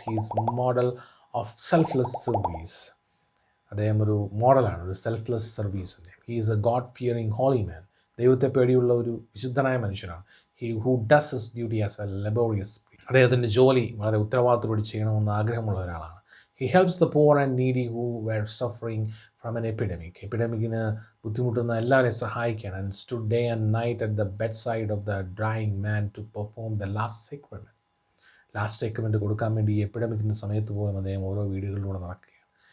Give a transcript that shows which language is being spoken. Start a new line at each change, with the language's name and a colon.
English: He is model of selfless service.
Malayalam: അദ്ദേഹം ഒരു മോഡലാണ്, ഒരു സെൽഫ്ലെസ് സർവീസിൻ്റെ.
English: He is a God fearing holy man.
Malayalam: ദൈവത്തെ പേടിയുള്ള ഒരു വിശുദ്ധനായ മനുഷ്യനാണ്.
English: He who does his duty as a laborious.
Malayalam: അദ്ദേഹത്തിൻ്റെ ജോലി വളരെ ഉത്തരവാദിത്തത്തോടെ ചെയ്യണമെന്ന് ആഗ്രഹമുള്ള ഒരാളാണ്.
English: He helps the poor and needy who were suffering from an epidemic.
Malayalam: എപ്പിഡമിക്കിന് ബുദ്ധിമുട്ടുന്ന എല്ലാവരെയും സഹായിക്കുകയാണ്.
English: And stood day and night at the bedside of the dying man to perform the last sacrament.
Malayalam: Last സേക്രമെൻറ്റ് കൊടുക്കാൻ വേണ്ടി ഈ എപ്പിഡമിക്കിൻ്റെ സമയത്ത് പോലും അദ്ദേഹം ഓരോ വീടുകളിലൂടെ നടക്കുകയാണ്.